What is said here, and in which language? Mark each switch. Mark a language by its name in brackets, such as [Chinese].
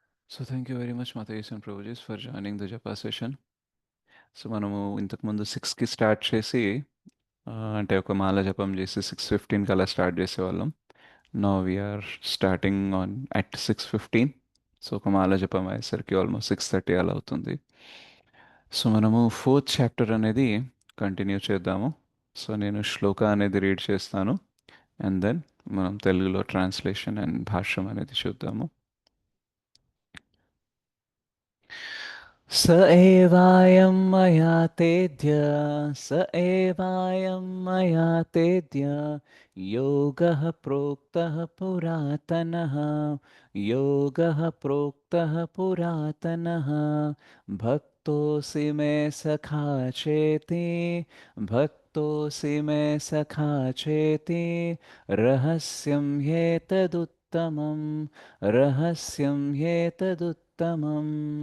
[English] So thank you very much Mataji and Prabhuji for joining the Japa session. [Telugu] So మనము ఇంతకుముందు 6కి start చేసి అంటే ఒక మాల జపం చేసి 6:15కి అలా స్టార్ట్ చేసేవాళ్ళం. [English] No we're starting on at 6:15. [Telugu] So ఒక మాల జపం అయ్యేసరికి ఆల్మోస్ట్ 6:30 అలా అవుతుంది. సో మనము 4th చాప్టర్ అనేది కంటిన్యూ చేద్దాము. సో నేను శ్లోక అనేది రీడ్ చేస్తాను అండ్ దెన్ మనం తెలుగులో ట్రాన్స్లేషన్ అండ్ భాష్యం అనేది చూద్దాము. [Sanskrit] स एवायं मया तेद्य स एवायं मया तेद्य योगः प्रोक्तः पुरातनः योगः प्रोक्तः पुरातनः भक्तोऽसि मे सखा चेति भक्तोऽसि मे सखा चेति रहस्यं ह्येतदुत्तमं रहस्यं ह्येतदुत्तमम्